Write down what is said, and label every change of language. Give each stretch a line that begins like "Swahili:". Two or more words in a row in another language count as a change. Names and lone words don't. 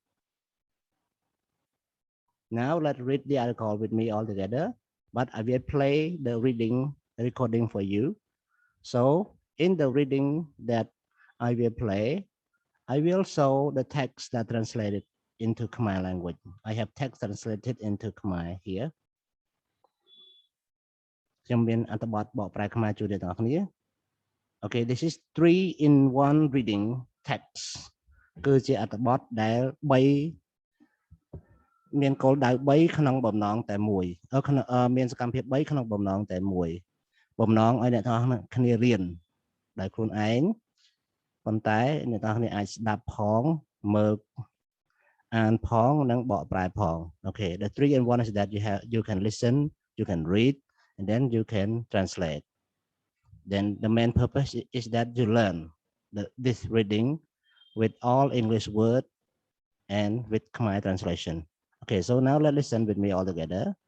English: Now let's read the article with me all together, but I will play the reading recording for you. So in the reading that I will play, I will show the text that translated into Khmer language. I have text translated into Khmer here.
Khmer: ខ្ញុំមានអត្ថបទបកប្រែខ្មែរជួយអ្នកទាំងអស់គ្នា
English: Okay, this is 3 in 1 reading text
Khmer: គឺជាអត្ថបទដែល 3មានគោលដៅ3ក្នុងបំណងតែមួយមានសកម្មភាព3ក្នុងបំណងតែមួយបំណងឲ្យអ្នកទាំងអស់គ្នារៀនដោយខ្លួនឯងប៉ុន្តែអ្នកទាំងគ្នាអាចស្ដាប់ផងមើលអានផងនិងបកប្រែផង
English: Okay, the 3-in-1 is that you can listen, you can read, and then you can translate. Then the main purpose is that you learn this reading with all English words and with Khmer translation. Okay, so now let's listen with me all together.